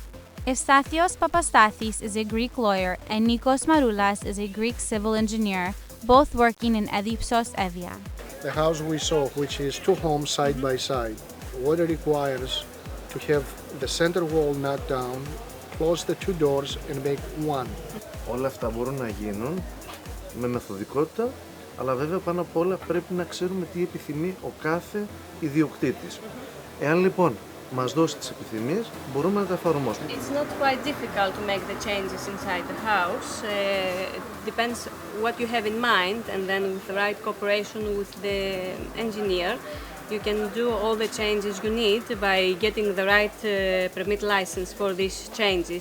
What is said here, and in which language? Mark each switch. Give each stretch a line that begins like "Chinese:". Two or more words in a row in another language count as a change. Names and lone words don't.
English: Ευστάθιος Παπαστάθης is a Greek lawyer and Nikos Mαρουλάς is a Greek civil engineer, both working in Edipsos, Evia. The house we saw, which is 2 homes side by side, what it requires to have the center wall knocked down, close the 2 doors and make 1.
Greek: Όλα αυτά μπορούν να γίνουν με μεθοδικότητα, αλλά βέβαια πάνω απ' όλα πρέπει να ξέρουμε τι επιθυμεί ο κάθε ιδιοκτήτης. Εάν λοιπόν μας δώσει τις επιθυμίες, μπορούμε να τα εφαρμόσουμε.
English: It's not quite difficult to make the changes inside the house. It depends what you have in mind, and then with the right cooperation with the engineer, you can do all the changes you need by getting the right permit license for these changes.